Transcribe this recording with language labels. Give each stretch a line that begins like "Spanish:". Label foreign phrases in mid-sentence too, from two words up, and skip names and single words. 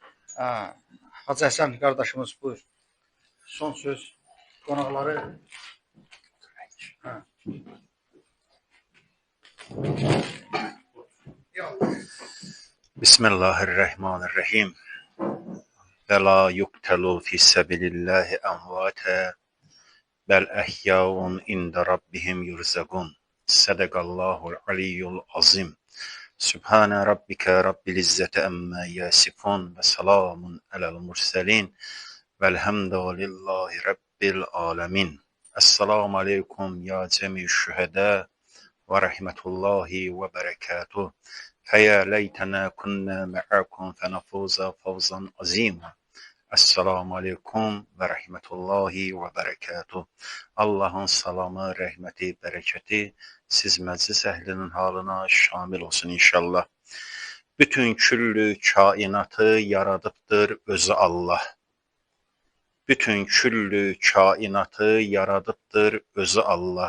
Azerbaijani: Hacı Həsən qardaşımız, buyur. Son söz qonaqları.
Arabic: Bismillahirrahmanirrahim. و لا يقتلو في سبيل الله أمواتا بل أحياء عند ربهم يرزقون. صدق الله العلي العظيم. سبحان ربك رب العزة عما يصفون وسلام على المرسلين والحمد لله رب العالمين. السلام عليكم يا جميع الشهداء ورحمة الله وبركاته. فيا ليتنا كنا معكم فنفوز فوزا عظيما. السلام عليكم ورحمة الله وبركاته.
Azerbaijani: Allah'ın salamı, rəhməti, bərəkəti siz məclis əhlinin halına şamil olsun inşallah. Bütün küllü kainatı yaradıbdır özü Allah. Bütün küllü kainatı yaradıbdır özü Allah.